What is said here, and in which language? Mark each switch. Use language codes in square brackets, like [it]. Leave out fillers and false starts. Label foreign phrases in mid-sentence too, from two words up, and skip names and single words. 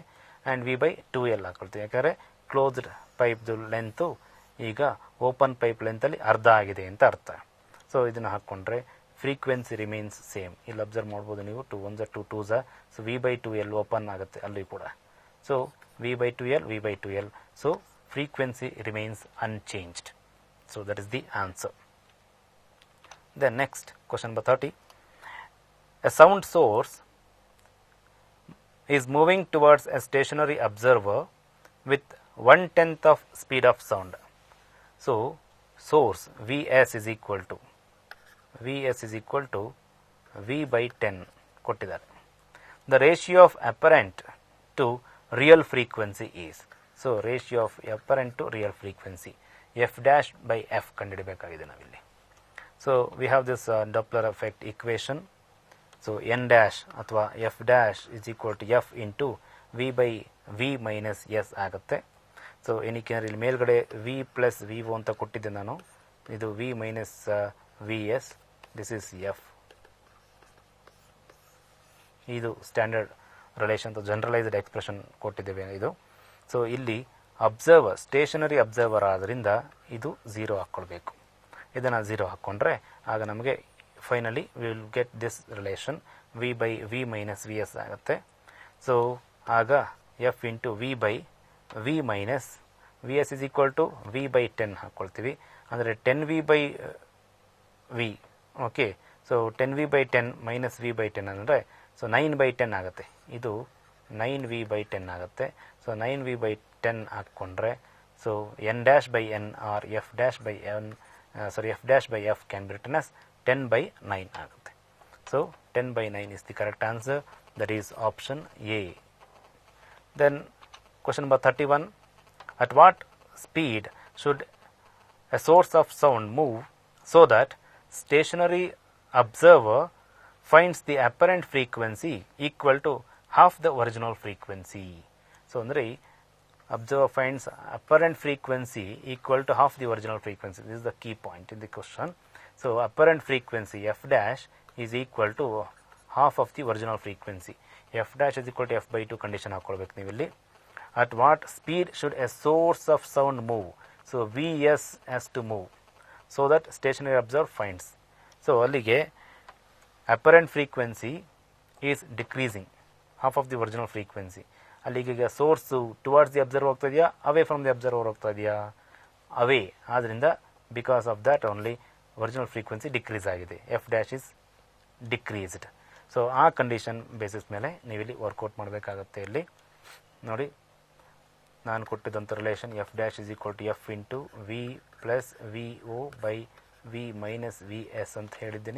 [kn] ಆ್ಯಂಡ್ V/2L ಹಾಕೊಳ್ತೀವಿ, ಯಾಕಂದರೆ ಕ್ಲೋಸ್ಡ್ ಪೈಪ್ದು ಲೆಂತು ಈಗ [en] open pipe [kn] ಲೆಂತಲ್ಲಿ ಅರ್ಧ ಆಗಿದೆ ಅಂತ ಅರ್ಥ. ಸೊ ಇದನ್ನು ಹಾಕ್ಕೊಂಡ್ರೆ [en] frequency remains same. [kn] ಇಲ್ಲಿ ಅಬ್ಸರ್ವ್ ಮಾಡ್ಬೋದು ನೀವು, 2 1s 2 2s. ಸೊ V/2L ಓಪನ್ ಆಗುತ್ತೆ ಅಲ್ಲಿ ಕೂಡ. [en] ಸೊ V/2L. ಸೊ frequency remains unchanged. So that is the answer. Then next question number 30. A sound source is moving towards a stationary observer with 1/10 of speed of sound. So source Vs is equal to V/10 ಕೊಟ್ಟಿದ್ದಾರೆ. the ratio of apparent to real frequency is. So ratio of apparent to real frequency f dash by f ಕಂಡುಹಿಡಿಯಬೇಕಾಗಿದೆ ನಾವಿಲ್ಲಿ. So we have this Doppler effect equation. So n dash ಅಥವಾ f dash is equal to f into v by v minus s ಆಗುತ್ತೆ. [kn] ಸೊ ಏನಕ್ಕೆ ಇಲ್ಲಿ ಮೇಲ್ಗಡೆ [en] v plus v [kn] ಅಂತ ಕೊಟ್ಟಿದ್ದೆ ನಾನು, ಇದು [en] v minus vs, this is f. [kn] ಇದು [en] standard relation generalised expression [kn] ಕೊಟ್ಟಿದ್ದೇವೆ ಇದು. ಸೊ ಇಲ್ಲಿ [en] observer stationary observer [kn] ಆದ್ದರಿಂದ ಇದು 0 ಹಾಕ್ಕೊಳ್ಬೇಕು. ಇದನ್ನು 0 ಹಾಕ್ಕೊಂಡ್ರೆ ಆಗ ನಮಗೆ [en] finally will get this relation v by v minus vs [kn] ಆಗುತ್ತೆ. [en] ಸೊ ಆಗ f ಇಂಟು v by v minus vs is equal to v by 10 ಹಾಕ್ಕೊಳ್ತೀವಿ. ಅಂದರೆ 10v by v. ಓಕೆ, ಸೊ 10v by 10 minus v by 10 ಅಂದರೆ ಸೊ 9 by 10 ಆಗುತ್ತೆ. ಇದು 9v by 10 ಆಗುತ್ತೆ. ಸೊ 9v by 10 ಹಾಕ್ಕೊಂಡ್ರೆ ಸೊ n dash by n or f dash by n f dash by f can be written as 10 by 9 ಆಗುತ್ತೆ. ಸೊ 10 by 9 is the correct answer. That is option A. Then question number 31. At what speed should a source of sound move so that stationary observer finds the apparent frequency equal to half the original frequency? So ಅಂದರೆ observer finds apparent frequency equal to half the original frequency. This is the key point in the question. So apparent frequency f dash is equal to half of the original frequency. f dash is equal to f by 2 condition ಹಾಕ್ಕೊಳ್ಬೇಕು ನೀವಿಲ್ಲಿ. At what speed should a source of sound move? So vs has to move so that stationary observer finds. So ಅಲ್ಲಿಗೆ apparent frequency is decreasing, half of the original frequency. [kn] ಅಲ್ಲಿಗೆ ಈಗ ಸೋರ್ಸು [en] towards the observer [kn] ಹೋಗ್ತಾ ಇದೆಯಾ, [en] away from the observer [kn] ಹೋಗ್ತಾ ಇದೆಯಾ? ಅವೇ. [en] ಆದ್ದರಿಂದ because of that only original frequency decrease ಆಗಿದೆ, f dash is decreased. [kn] ಸೊ ಆ [en] condition basis [kn] ಮೇಲೆ ನೀವಿಲ್ಲಿ ವರ್ಕೌಟ್ ಮಾಡಬೇಕಾಗತ್ತೆ. ಇಲ್ಲಿ ನೋಡಿ, ನಾನು ಕೊಟ್ಟಿದ್ದಂಥ [en] relation f dash is equal to f into v plus v o by v minus v s [kn] ಅಂತ ಹೇಳಿದ್ದೀನಿ.